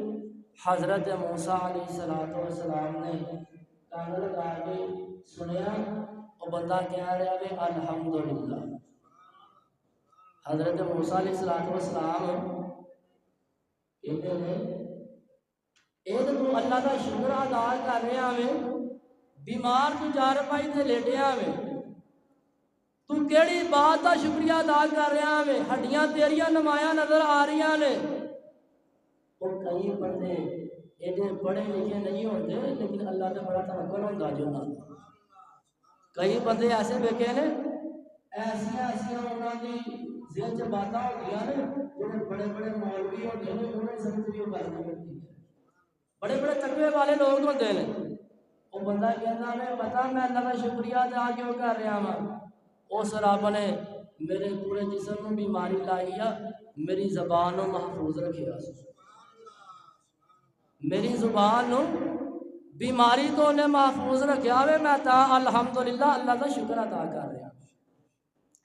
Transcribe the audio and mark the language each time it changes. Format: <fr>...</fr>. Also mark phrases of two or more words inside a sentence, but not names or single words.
<pa>حضرت موسیٰ علیہ السلام نے کان لگا کے سنیا، وہ بندہ کہہ رہا ہے الحمدللہ۔</pa> <ur>حضرت موسیٰ علیہ السلام کہتے ہیں یہ تو اللہ کا شکر ادا کر رہا ہے، بیمار تو چارپائی تے لیٹیا ہے، تو کیڑی بات کا شکریہ ادا کر رہا ہے،</ur> <pa>ہڈیاں تیریاں نمایاں نظر آ رہی نے۔</pa> <ur>اور کئی بندے ایڈے پڑھے لکھے نہیں ہوتے لیکن اللہ کا بڑا توکل ہوتا جو نہ، کئی بندے ایسے بیٹھے نے ایسا انہوں کی ذہن چ باتاں ہوتی ہیں جڑے بڑے بڑے مولوی ہوتے ہیں انہیں سمجھ بھی گل نہیں کرتی، بڑے بڑے تقوی والے لوگ ہوتے ہیں، وہ بندہ کہنا میں پتا میں اللہ کا شکریہ ادا کیوں کر رہا ہوں، اس رب نے میرے پورے جسم میں بیماری لائی ہے، میری زبان کو محفوظ رکھیا، میری زبان بیماری تو انہیں محفوظ رکھیا ہوئے، میں تا الحمدللہ اللہ کا شکر ادا کر رہا ہوں۔</ur>